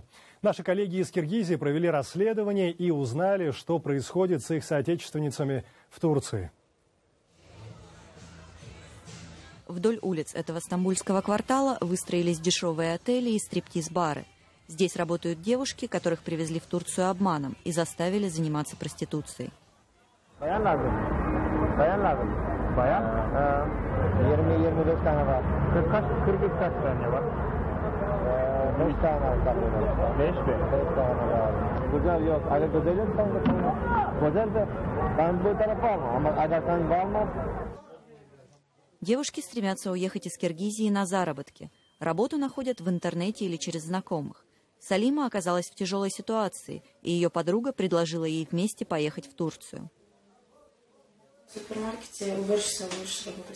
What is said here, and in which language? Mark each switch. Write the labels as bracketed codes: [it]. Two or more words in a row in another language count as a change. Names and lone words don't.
[ru] Наши коллеги из Киргизии провели расследование и узнали, что происходит с их соотечественницами в Турции. Вдоль улиц этого стамбульского квартала выстроились дешевые отели и стриптиз-бары. Здесь работают девушки, которых привезли в Турцию обманом и заставили заниматься проституцией. [tr] Bayan lazım. Bayan lazım. Bayan? 20-25 tane var. 40 kaç tane var? 5 tane var. 5 mi? 5 tane var. Güzel yok. Aga güzel yok. Güzel de ben bu tarafa almam. Ama aga sen almam. [ru] Девушки стремятся уехать из Киргизии на заработки. Работу находят в интернете или через знакомых. Салима оказалась в тяжелой ситуации, и ее подруга предложила ей вместе поехать в Турцию. В супермаркете уборщица лучше работать.